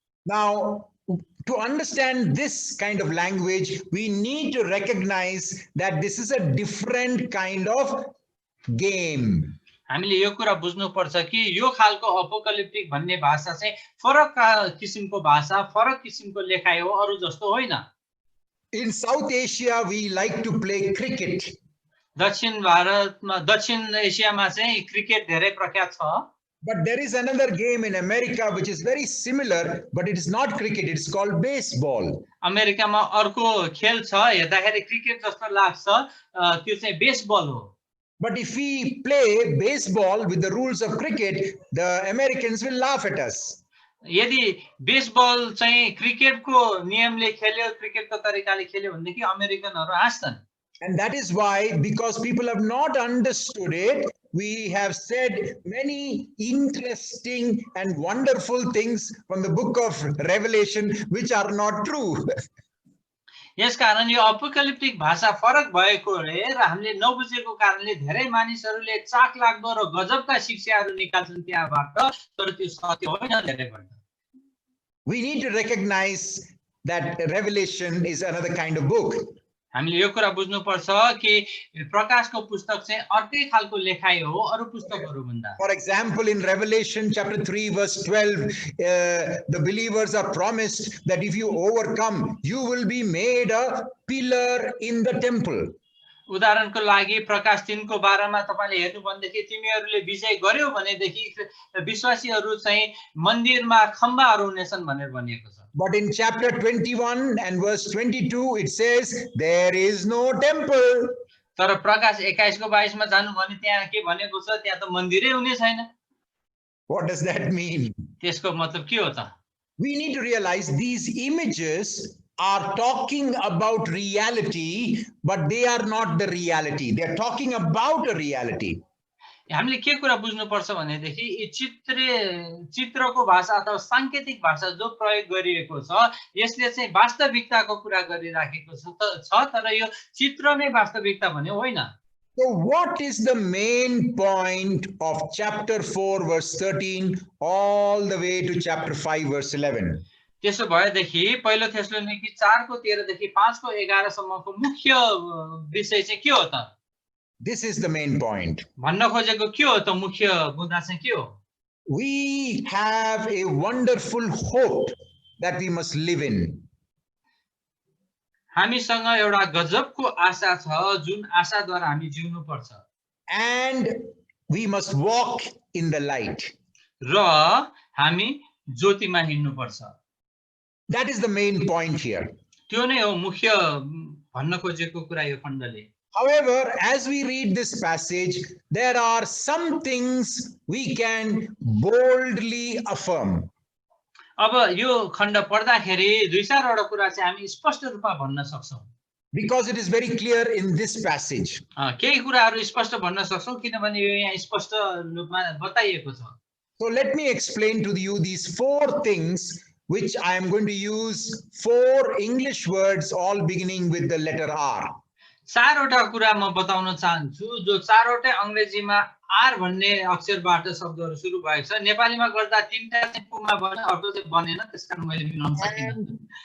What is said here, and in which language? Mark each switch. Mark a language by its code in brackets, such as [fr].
[en] Now, to understand this kind of language, we need to recognize that this is a different kind of game. [ne] हामीले यो कुरा बुझ्नु पर्छ कि यो खालको अपोकलिप्टिक भन्ने भाषा चाहिँ फरक किसिमको भाषा, फरक किसिमको लेखाइ हो, अरु जस्तो होइन। [en] In South Asia, we like to play cricket. [ne] दक्षिण भारतमा, दक्षिण एसियामा चाहिँ क्रिकेट धेरै प्रख्यात छ। [en] But there is another game in America which is very similar, but it is not cricket, it is called baseball. [ne] अमेरिकामा अर्को खेल छ, हेर्दाखेरि क्रिकेट जस्तो लाग्छ, त्यो चाहिँ बेसबल हो। [en] But if we play baseball with the rules of cricket, the Americans will laugh at us. [ne] यदि बेसबल चाहिँ क्रिकेटको नियमले खेल्यो, क्रिकेटको तरिकाले खेल्यो भनेदेखि अमेरिकनहरु हाँस्छन्। [en] And that is why, because people have not understood it, we have said many interesting and wonderful things from the book of Revelation which are not true. [ne] यसकारण यो अपोकलिप्टिक भाषा फरक भएकोले र हामीले नबुझेको कारणले धेरै मानिसहरूले चाख लाग्दो र गजबका शिक्षाहरू निकाल्छन् त्यहाँबाट, तर त्यो सत्य होइन धेरैपल्ट। [en] We need to recognize that Revelation is another kind of book. [ne] हामीले यो कुरा बुझ्नुपर्छ कि प्रकाशको पुस्तक चाहिँ अर्कै खालको लेखाइ हो अरू पुस्तकहरू भन्दा। [en] For example, in Revelation chapter 3 verse 12, the believers are promised that if you overcome, you will be made a pillar in the temple. [ne] उदाहरणको लागि प्रकाश 3 को 12 मा तपाईले हेर्नु भनेदेखि तिमीहरूले विजय गर्यौ भनेदेखि विश्वासीहरू चाहिँ मन्दिरमा खम्बाहरू हुनेछन् भनेर भनिएको छ। [en] But in chapter 21 and verse 22 it says there is no temple. [ne] तर प्रकाश 21 को 22 मा जानु भने त्यहाँ के भनेको छ, त्यहाँ त मन्दिरै हुने छैन। [en] What does that mean? [ne] त्यसको मतलब के हो त? [en] We need to realize these images are talking about reality, but they are not the reality. They are talking about a reality. [ne] हामीले के कुरा बुझ्नुपर्छ भनेदेखि यी चित्रको भाषा अथवा सांकेतिक भाषा जो प्रयोग गरिएको छ यसले चाहिँ वास्तविकताको कुरा गरिराखेको छ, तर यो चित्र नै वास्तविकता भने होइन। [en] So what is the main point of chapter 4 verse 13 all the way to chapter 5 verse 11? [ne] त्यसो भएदेखि पहिलो थेसलोनिकी 4 को 13 देखि 5 को 11 सम्मको मुख्य विषय चाहिँ के हो त? [en] This is the main point. [ne] भन्न खोजेको के हो त? मुख्य मुद्दा चाहिँ के हो? [en] We have a wonderful hope that we must live in. [ne] हामीसँग एउटा गजबको आशा छ जुन आशाद्वारा हामी जिउनु पर्छ। [en] And we must walk in the light. [ne] र हामी ज्योतिमा हिँड्नु पर्छ। [en] That is the main point here. [ne] त्यो नै हो मुख्य भन्न खोजेको कुरा यो खण्डले। [en] However, as we read this passage, there are some things we can boldly affirm. [ne] अब यो खण्ड पढ्दाखेरि दुई चारवटा कुरा चाहिँ हामी स्पष्ट रूपमा भन्न सक्छौं। [en] Because it is very clear in this passage. [ne] केही कुराहरू स्पष्ट भन्न सक्छौं किनभने यो यहाँ स्पष्ट रूपमा बताइएको छ। [en] So let me explain to you these four things which I am going to use four English words all beginning with the letter R. [ne] चारवटा कुरा म बताउन चाहन्छु जो चारवटै अंग्रेजीमा आर भन्ने अक्षरबाट शब्दहरू सुरु भएको छ। नेपालीमा गर्दा तीनटा चाहिँ पुमा बन्यो, अर्को चाहिँ बनेन, त्यसकारण मैले मिलाउन सकिनँ।